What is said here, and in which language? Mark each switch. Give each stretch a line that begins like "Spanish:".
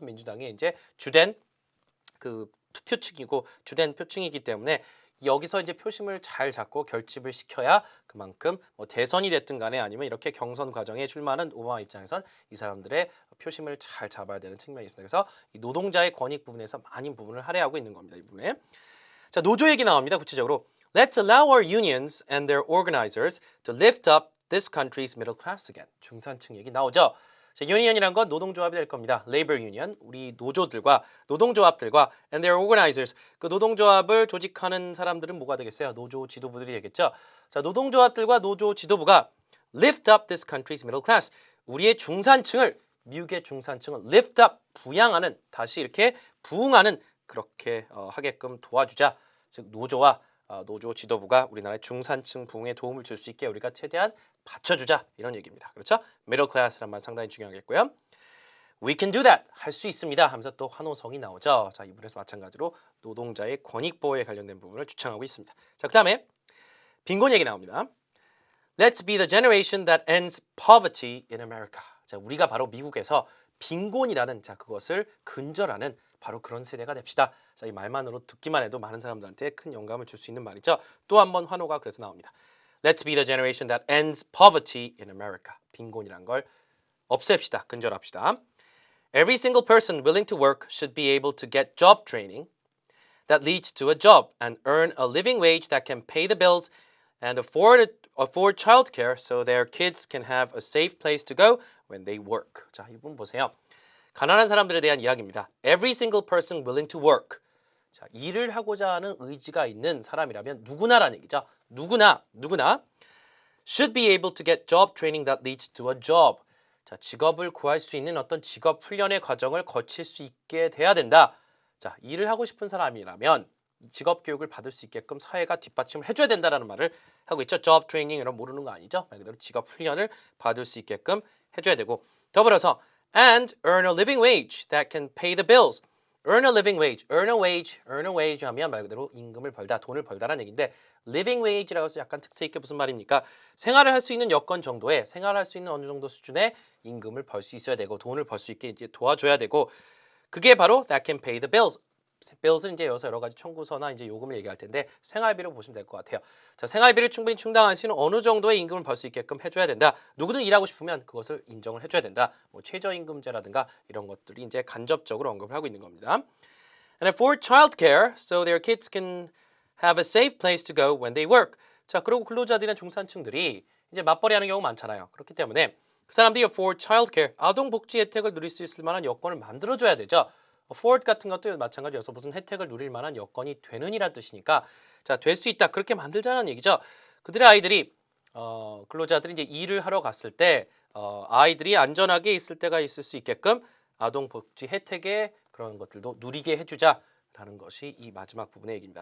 Korean: 민주당의 이제 주된 그 투표층이고 주된 표층이기 때문에 여기서 이제 표심을 잘 잡고 결집을 시켜야 그만큼 뭐 대선이 됐든 간에 아니면 이렇게 경선 과정에 출마하는 오바마 입장에선 이 사람들의 표심을 잘 잡아야 되는 측면이 있습니다. 그래서 이 노동자의 권익 부분에서 많은 부분을 할애하고 있는 겁니다. 이 부분에. 자, 노조 얘기 나옵니다. 구체적으로
English: Let's allow our unions and their organizers to lift up this country's middle class again.
Korean: 중산층 얘기 나오죠. 자, 유니언이란 건 노동조합이 될 겁니다. Labor Union, 우리 노조들과 노동조합들과
English: and their organizers,
Korean: 그 노동조합을 조직하는 사람들은 뭐가 되겠어요? 노조 지도부들이 되겠죠. 자, 노동조합들과 노조 지도부가
English: lift up this country's middle class,
Korean: 우리의 중산층을, 미국의 중산층을 lift up, 부양하는, 다시 이렇게 부흥하는 그렇게 하게끔 도와주자. 즉 노조와 노조 지도부가 우리나라의 중산층 부흥에 도움을 줄 수 있게 우리가 최대한 받쳐주자 이런 얘기입니다. 그렇죠? middle class란 말 상당히 중요하겠고요.
English: We can do that.
Korean: 할 수 있습니다. 하면서 또 환호성이 나오죠. 자, 이분에서 마찬가지로 노동자의 권익 보호에 관련된 부분을 주창하고 있습니다. 자, 그 다음에 빈곤 얘기 나옵니다.
English: Let's be the generation that ends poverty in America.
Korean: 자, 우리가 바로 미국에서 빈곤이라는 그것을 근절하는 바로 그런 세대가 됩시다. 자, 이 말만으로 듣기만 해도 많은 사람들한테 큰 영감을 줄 수 있는 말이죠. 또 한 번 환호가 그래서 나옵니다.
English: Let's be the generation that ends poverty in America.
Korean: 빈곤이란 걸 없앱시다. 근절합시다.
English: Every single person willing to work should be able to get job training that leads to a job and earn a living wage that can pay the bills and afford childcare so their kids can have a safe place to go when they work.
Korean: 자, 이분 보세요. 가난한 사람들에 대한 이야기입니다.
English: Every single person willing to work.
Korean: 자, 일을 하고자 하는 의지가 있는 사람이라면 누구나라는 얘기죠. 누구나
English: should be able to get job training that leads to a job.
Korean: 자, 직업을 구할 수 있는 어떤 직업 훈련의 과정을 거칠 수 있게 돼야 된다. 자, 일을 하고 싶은 사람이라면 직업 교육을 받을 수 있게끔 사회가 뒷받침을 해줘야 된다라는 말을 하고 있죠. job training 이런 모르는 거 아니죠. 말 그대로 직업 훈련을 받을 수 있게끔 해줘야 되고 더불어서
English: and earn a living wage that can pay the bills. earn a living wage, earn a wage
Korean: 하면 말 그대로 임금을 벌다, 돈을 벌다라는 얘기인데 living wage라고 해서 약간 특색 있게 무슨 말입니까? 생활을 할 수 있는 여건 정도의, 생활할 수 있는 어느 정도 수준의 임금을 벌 수 있어야 되고 돈을 벌 수 있게 이제 도와줘야 되고 그게 바로
English: that can pay the bills.
Korean: bills는 이제 여기서 여러 가지 청구서나 이제 요금을 얘기할 텐데 생활비로 보시면 될 것 같아요. 자, 생활비를 충분히 충당할 수 있는 어느 정도의 임금을 벌 수 있게끔 해줘야 된다. 누구든 일하고 싶으면 그것을 인정을 해줘야 된다. 뭐 최저임금제라든가 이런 것들이 이제 간접적으로 언급을 하고 있는 겁니다.
English: And afford childcare so their kids can have a safe place to go when they work.
Korean: 자, 그리고 근로자들이나 중산층들이 이제 맞벌이하는 경우 많잖아요. 그렇기 때문에 그 사람들이 afford childcare, 아동 복지 혜택을 누릴 수 있을 만한 여건을 만들어줘야 되죠. afford 같은 것도 마찬가지여서 무슨 혜택을 누릴 만한 여건이 되는 이란 뜻이니까 자, 될 수 있다. 그렇게 만들자는 얘기죠. 그들의 아이들이 근로자들이 이제 일을 하러 갔을 때 아이들이 안전하게 있을 때가 있을 수 있게끔 아동 복지 혜택의 그런 것들도 누리게 해주자라는 것이 이 마지막 부분의 얘기입니다.